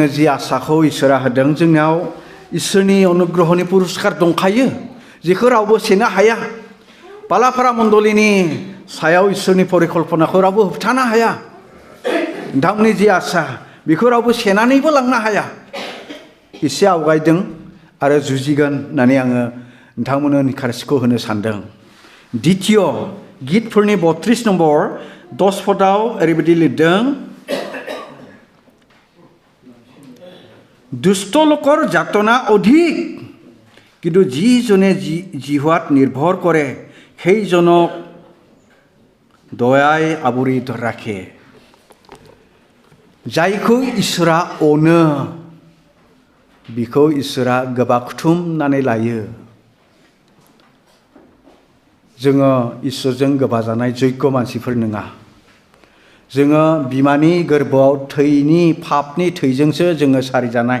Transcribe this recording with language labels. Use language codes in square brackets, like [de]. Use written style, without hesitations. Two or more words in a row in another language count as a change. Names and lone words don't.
[brx] जि आसाखौ इसोरा होदों जोंनाव इसोरनि अनुग्रहनि पुरस्कार दंखायो जेखौ रावबो सेनो हाया बालाफारा मण्डलिनि सायाव इसोरनि परिकल्पनाखौ रावबो होबथानो हाया नोंथांमोननि जि आसा बेखौ रावबो सेनानैबो लांनो हाया एसे आवगायदों आरो जुजिगोन होननानै आङो नोंथांमोननो निखारसिखौ होनो सानदों द्वितीय गितफोरनि 32 नम्बर 10 पदाव ओरैबायदि लिरदों [as] দুষ্ট লোকৰ যাতনা অধিক, কিন্তু যিজনে জিহুৱাত নিৰ্ভৰ কৰে সেইজনক দয়াই আৱৰি ৰাখে। [brx] जायखौ इसोरा अनो बिखौ इसोरा गोबाखुथुमनानै लायो। जोङो इसोरजों गोबाजानाय जग्य मानसिफोर नङा। जोङो बिमानि गोरबोआव थैनि पापनि थैजोंसो जोङो सारिजानाय।